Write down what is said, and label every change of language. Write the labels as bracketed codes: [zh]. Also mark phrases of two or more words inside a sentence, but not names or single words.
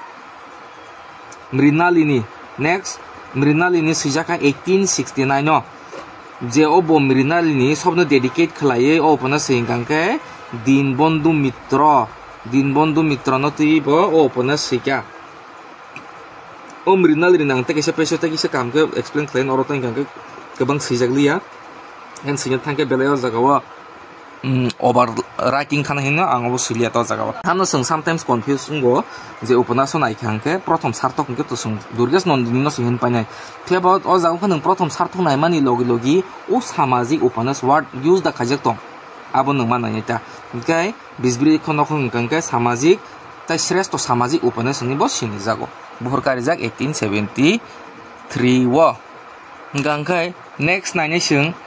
[trp] Mrinalini sijaka 1869 no je obo Mrinalini sobno dedicate khlaiye o upannas hingkangke Dinbandhu Mitra no tui bo o upannas sika o Mrinalini nangte kaisa peso ta kaisa kamke explain khlain oro ta hingkangke gobang sijakliya en sina thangke belayo jagao [en] over writing [trp] khana hino ango silia to jagao hamno sung [en] sometimes confusing [trp] go je upannas naikangke prothom sartok hingke to sung Durgesh Nandini no sing painai theba o jago khanung prothom sartok naimani logi o samajik upannas word use da khajak tong abo nung manai ta hingkai bisbri khono hingkangke samajik tai shreshto samajik upannas ni bo sini jago buhurkari jak 1873 wo hingkangkai next naine sung